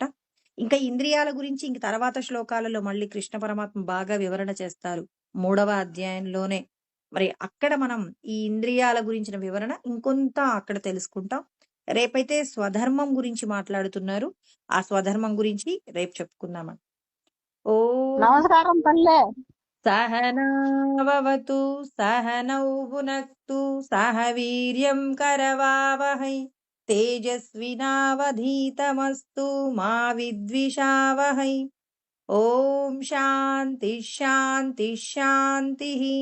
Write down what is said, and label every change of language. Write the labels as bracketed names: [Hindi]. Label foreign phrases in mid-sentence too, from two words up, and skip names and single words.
[Telugu] ఇంకా ఇంద్రియాల గురించి ఇంక తర్వాత శ్లోకాలలో మళ్ళీ కృష్ణ పరమాత్మ బాగా వివరణ చేస్తారు 3వ అధ్యాయంలోనే. మరి అక్కడ మనం ఈ ఇంద్రియాల గురించిన వివరణ ఇంకొంత అక్కడ తెలుసుకుంటాం. రేపైతే స్వధర్మం గురించి మాట్లాడుతున్నారు. ఆ స్వధర్మం గురించి రేపు చెప్పుకుందామండి. ఓం నమస్కారం తల్లే. [Sanskrit] सहनाववतु सहनौ भुनक्तु सह वीर्यं करवावहै तेजस्विनावधीतमस्तु मा विद्विषावहै। ॐ शान्ति शान्ति शान्तिः।